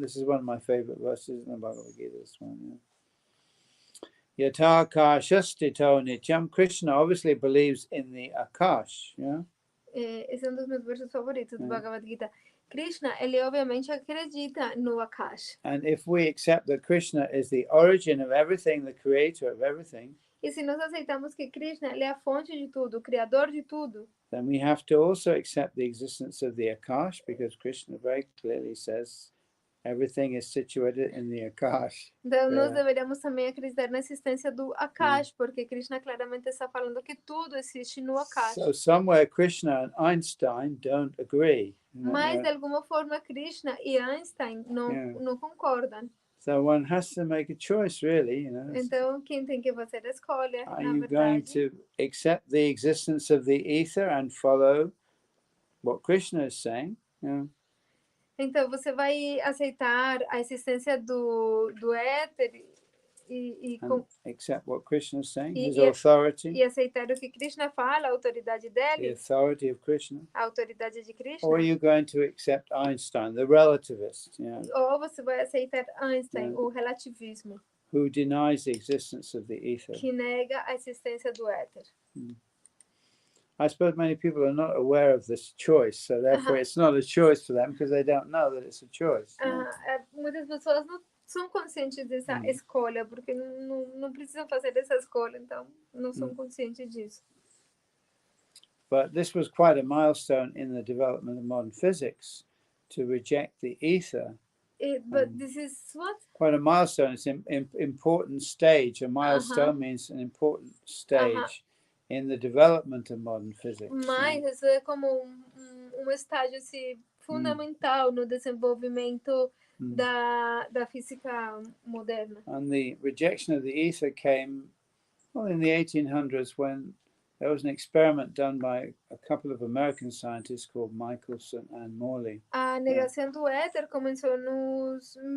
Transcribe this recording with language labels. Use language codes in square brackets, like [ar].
[en] This is one of my favorite verses in the Bhagavad Gita, this one. Yeah. [sa] Yatha kashastito nityam. [en] Krishna obviously believes in the Akash. Yeah? [pt] Esse é um dos meus versos favoritos do Bhagavad Gita. Krishna, ele obviamente acredita no Akash. [en] And if we accept that Krishna is the origin of everything, the creator of everything, [pt] e se nós aceitamos que Krishna ele é a fonte de tudo, o criador de tudo, [en] then we have to also accept the existence of the Akash, because Krishna very clearly says everything is situated in the Akash. [pt] Então nós deveríamos também acreditar na existência do Akash, porque Krishna claramente está falando que tudo existe no Akash. [en] So somewhere Krishna and Einstein don't agree. [pt] Mas de alguma forma Krishna e Einstein não concordam. [en] So one has to make a choice, really, you know. [pt] Então quem tem que fazer a escolha, [en] Are [pt] na [en] you [pt] verdade. [en] going to accept the existence of the ether and follow what Krishna is saying? Yeah. [pt] Então você vai aceitar a existência do éter [en] accept what Krishna is saying, his authority. [pt] E aceitar o que Krishna fala, a autoridade dele. [en] The authority of Krishna. [pt] A autoridade de Krishna. [en] Or are you going to accept Einstein, the relativist? Yeah. [pt] Ou você vai aceitar Einstein, o relativismo. [en] Who denies the existence of the ether. [pt] Que nega a existência do éter. [en] I suppose many people are not aware of this choice, so therefore it's not a choice for them because they don't know that it's a choice. [pt] Muitas pessoas não são conscientes dessa escolha, porque não precisam fazer essa escolha, então não são conscientes disso. [en] But this was quite a milestone in the development of modern physics to reject the ether. But this is what? Quite a milestone. It's an important stage. A milestone means an important stage in the development of modern physics. [pt] Mas isso é como estágio assim, fundamental no desenvolvimento da física moderna. [en] And the rejection of the ether came, well, in the 1800s when there was an experiment done by a couple of American scientists called Michelson and Morley. [pt] A negação do éter começou nos